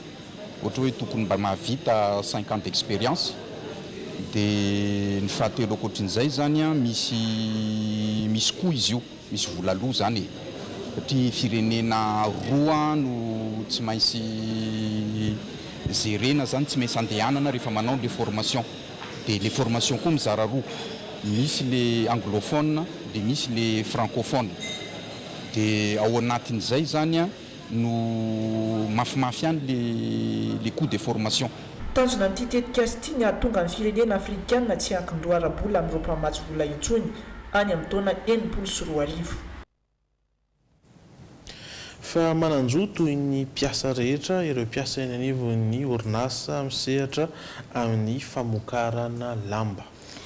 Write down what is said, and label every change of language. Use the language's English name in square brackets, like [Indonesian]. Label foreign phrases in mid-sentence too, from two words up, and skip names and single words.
[Malagasy] Ohatra hoe tokony mba mahavita 5 [French] ans d'expérience. [Malagasy] Dia ny fahatelo ankoatrin'izay zany misy koa izy io, misy vola aloha zany e. Satria firenena roa no tsy maintsy zerena zany, tsy maintsy andehanana rehefa manao [French] les formations. [Malagasy] Dia [French] les formations [Malagasy] koa mizara roa, misy le anglophone dia misy le francophone. Dia ao anatin'izay zany no mafimafy ihany [French] les coûts de formation. [Malagasy] Tanjona amin'ity tetikasa ity ny ahatonga ny firenena afrikanina tsy ankin-dohara-bola amin'ireo mpamatsy vola intsony any amin'ny taona 1994. Fa mananjo toy ny mpiasa rehetra ireo mpiasa eny anivon'ny orinasa misehatra amin'ny famokarana lamba.